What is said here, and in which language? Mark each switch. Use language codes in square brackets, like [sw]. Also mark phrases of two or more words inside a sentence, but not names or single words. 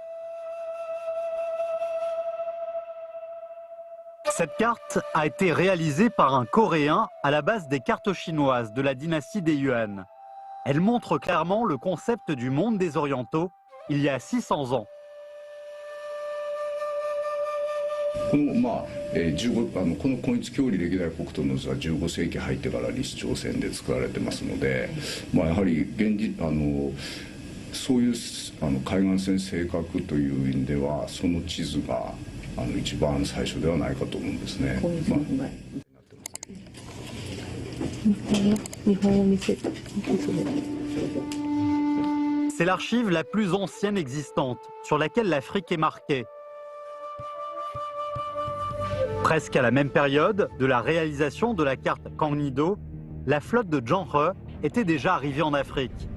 [fr] Cette carte a été réalisée par un Coréen à la base des cartes chinoises de la dynastie des Yuan. Elle montre clairement le concept du monde des Orientaux il y a 600 ans. [ja] この根津郷里歴代国土の図は15世紀入ってから李氏朝鮮で作られてますので、やはりそういう海岸線正確という意味ではその地図が一番最初ではないかと思うんですね。 [fr] C'est l'archive la plus ancienne existante, sur laquelle l'Afrique est marquée. Presque à la même période de la réalisation de la carte Kannido, la flotte de Zhang He était déjà arrivée en Afrique.